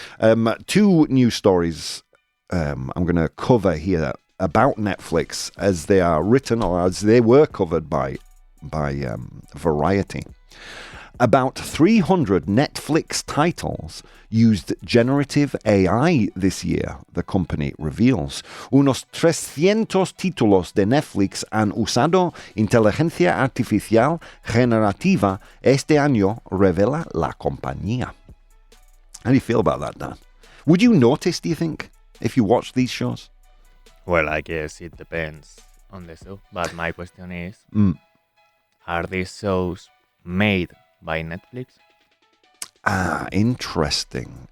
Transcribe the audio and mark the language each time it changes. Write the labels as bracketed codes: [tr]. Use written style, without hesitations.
[en] 2 news stories I'm going to cover here about Netflix as they are written or as they were covered by Variety. About 300 Netflix titles used generative AI this year, the company reveals. [es] Unos 300 títulos de Netflix han usado inteligencia artificial generativa este año, revela la compañía. [en] How do you feel about that, Dan? Would you notice, do you think, if you watch these shows? Well, I guess it depends on the show. But my question is, are these shows made by Netflix? Interesting.